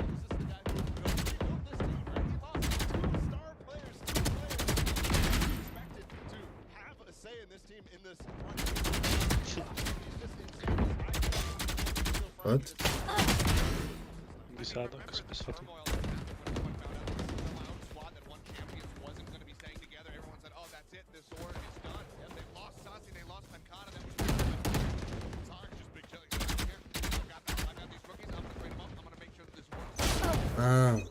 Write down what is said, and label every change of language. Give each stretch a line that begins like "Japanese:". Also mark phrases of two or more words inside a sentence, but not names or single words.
English: This is the guy who built this team, right? He lost 2 star players, 2 players. He's expected to have a say in this team in this run. He's just insane. What? Bisada, que se best vat hem. Ah.